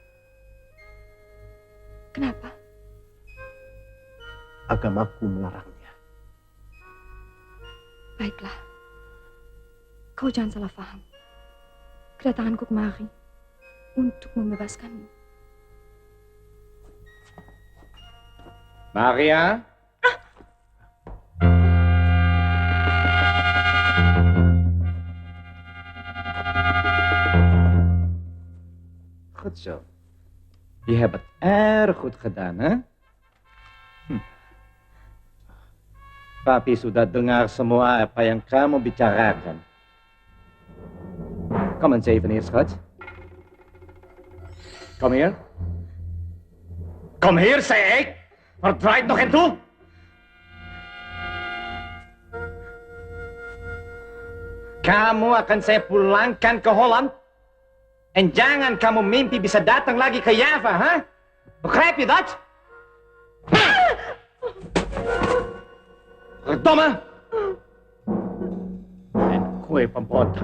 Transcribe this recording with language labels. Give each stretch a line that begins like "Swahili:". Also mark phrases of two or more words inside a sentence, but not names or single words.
Indonesian: Kenapa? Agamaku melarangnya. Baiklah. Kau jangan salah paham. Kedatanganku kemari untuk membebaskanmu. Maria?
Dutch: Goed zo. Je hebt het erg goed gedaan, hè?
Indonesian: Papi sudah dengar semua apa yang kamu bicarakan.
Dutch: Kom eens even hier, schat. Kom hier. Kom hier, zei ik. Verdraait nog en toe.
Indonesian: Kamu akan saya pulangkan ke Holland. Dan jangan kamu mimpi bisa datang lagi ke Java, ha?
Dutch: Begrijp je dat? Verdomme!
Indonesian: Dan kue pemberontak.